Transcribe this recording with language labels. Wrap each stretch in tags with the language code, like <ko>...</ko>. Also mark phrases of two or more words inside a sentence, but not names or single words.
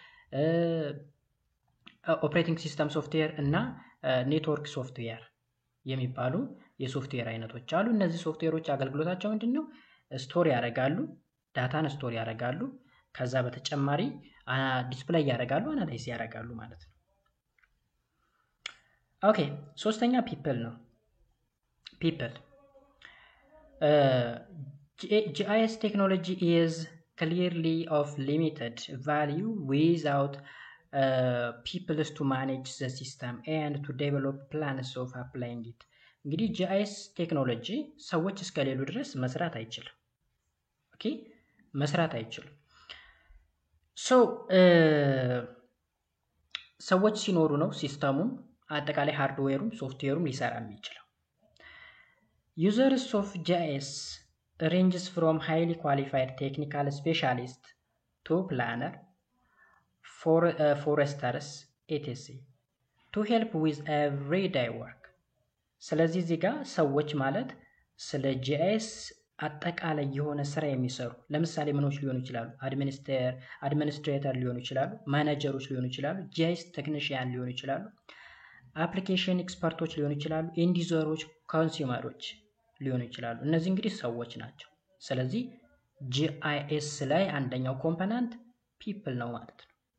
<en>operating system software</en> <am>እና</am> <en>network software</en> <am>የሚባሉ የሶፍትዌር አይነቶች አሉ። እነዚህ ሶፍትዌሮች አገልግሎታቸው ምንድነው? ስቶር ያደርጋሉ፣ ዳታን ስቶር ያደርጋሉ፣ ከዛ በተጨማሪ ዲስፕሌይ ያደርጋሉ፣ አናላይዝ ያደርጋሉ ማለት ነው። ኦኬ ሶስተኛ ፒፕል ነው። ፒፕል</am> <en>GIS technology is clearly of limited value without people to manage the system and to develop plans of applying it።</en> <am>እንግዲህ GIS ቴክኖሎጂ ሰዎች እስከሌሉ ድረስ መስራት አይችልም። ኦኬ መስራት አይችልም። ሰዎች ሲኖሩ ነው ሲስተሙም አጠቃላይ ሃርድዌሩም ሶፍትዌሩም ሊሰራ የሚችለው።</am> <en>users of GIS ranges from highly qualified technical specialists to planner, foresters, etc. to help with everyday work።</en> <am>ስለዚህ እዚህ ጋር ሰዎች ማለት ስለ GIS አጠቃላይ የሆነ ስራ የሚሰሩ ለምሳሌ ምኖች ሊሆኑ ይችላሉ፣ አድሚኒስትሬተር ሊሆኑ ይችላሉ፣ ማኔጀሮች ሊሆኑ ይችላሉ፣ GIS ቴክኒሽያን ሊሆኑ ይችላሉ፣ አፕሊኬሽን ኤክስፐርቶች ሊሆኑ ይችላሉ፣</am> <en>end users፣</en> <am>ኮንሱመሮች ሊሆኑ ይችላሉ። እነዚህ እንግዲህ ሰዎች ናቸው። ስለዚህ GIS ላይ አንደኛው ኮምፖነንት ፒፕል ነው ማለት ነው።</am>